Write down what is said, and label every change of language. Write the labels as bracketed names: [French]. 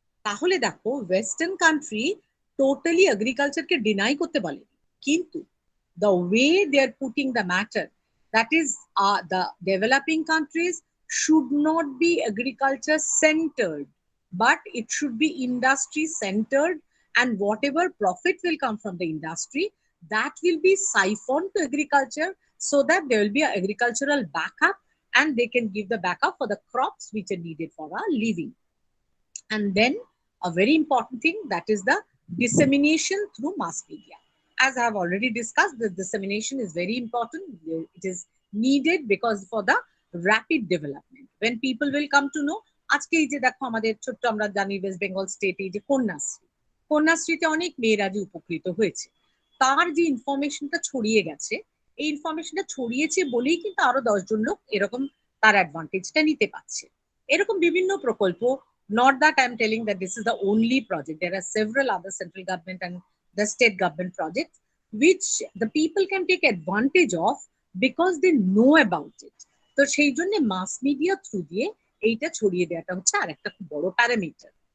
[Bangla] তাহলে দেখো western country totally এগ্রিকালচারকে deny করতে বলেনি, কিন্তু [English] the way they are putting the matter, that is the developing countries should not be agriculture centered, but it should be industry centered, and whatever profit will come from the industry, that will be siphoned to agriculture, so that there will be an agricultural backup and they can give the backup for the crops which are needed for our living. And then a very important thing, that is the dissemination through mass media. As I have already discussed, the dissemination is very important. It is needed because for the rapid development. When people will come to know, [Bangla] আজকে এই যে দেখো আমাদের ছোট্ট আমরা জানি West Bengal স্টেটে যে কন্যাশ্রীতে অনেক মেয়েরা যে উপকৃত হয়েছে, তার যে ইনফরমেশনটা ছড়িয়ে গেছে, এই ইনফরমেশনটা ছড়িয়েছে বলেই কিন্তু আরো 10 জন লোক এরকম তার অ্যাডভান্টেজটা নিতে পারছে। এরকম বিভিন্ন প্রকল্প, [English] not that I'm telling that this is the only project. There are several other central government and the state government projects which the people can take advantage of because they know about it. [Bangla] তো সেই জন্য mass media through দিয়ে এইটা ছড়িয়ে দেওয়াটা হচ্ছে আর একটা খুব বড় প্যারামিটার।